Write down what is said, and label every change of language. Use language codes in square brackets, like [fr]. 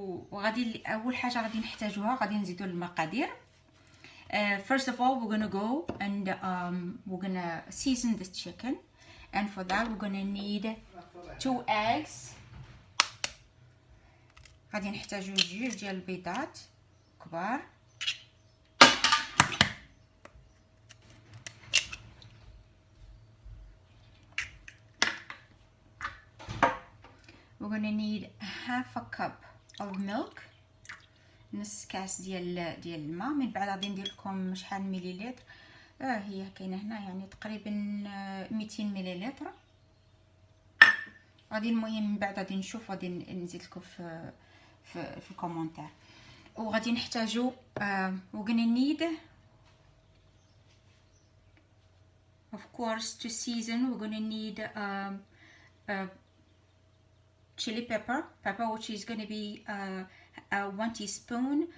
[ar] وغادي اول حاجه غادي نحتاجوها، غادي نزيدوا المقادير. [en] First of all, we're gonna go and we're gonna season this chicken, and for that we're gonna need 2 eggs. [ar] غادي نحتاجو 2 ديال البيضات كبار. [en] We're gonna need half a cup of milk، [ar] نص كاس ديال الماء. من بعد غادي ندير لكم شحال مليلتر، هي كاينه هنا يعني تقريبا 200 مليلتر. غادي المهم من بعد غادي نشوف، غادي نزيد لكم في الكومونتير. وغادي نحتاجو [en] we're gonna need of course to season. we're gonna need chili pepper which is going to be 1 teaspoon.